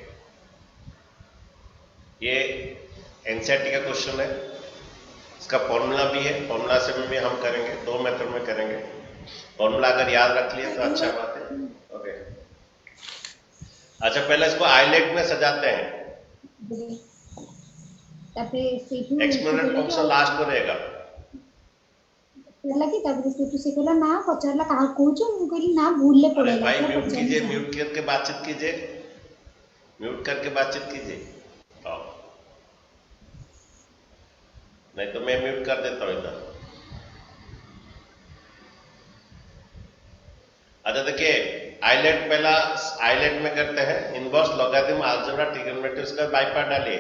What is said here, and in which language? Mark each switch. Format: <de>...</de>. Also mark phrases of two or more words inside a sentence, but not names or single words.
<hi>ये एनसीईआरटी का क्वेश्चन है, इसका फॉर्मूला भी है, फॉर्मूला से भी हम करेंगे, दो मेथड में करेंगे। फॉर्मूला अगर याद रख लिए तो अच्छा बात है, ओके। अच्छा, पहले इसको आइलेट में सजाते हैं,</hi> <en>exponent function</en> <hi>लास्ट को रहेगा।</hi> <or>ହେଲା କି ତାପରେ ସେଠୁ ସେ କହିଲା ନା ପଚାରିଲା କାହା କହୁଛୁ, ମୁଁ କହିଲି ନା ଭୁଲରେ</or> <hi>अरे</hi> <or>ପଳେଇଲା</or> <hi>भाई म्यूट कीजिए, म्यूट करके बातचीत कीजिए, म्यूट करके बातचीत कीजिए। हाँ, नहीं तो मैं म्यूट कर देता हूँ इधर। अच्छा देखिए, आइलेट पहला आइलेट में करते हैं,</hi> <en>inverse logarithm algebra trigonometry,</en> <hi>उसका</hi> <en>by part</en> <hi>डालिए।</hi>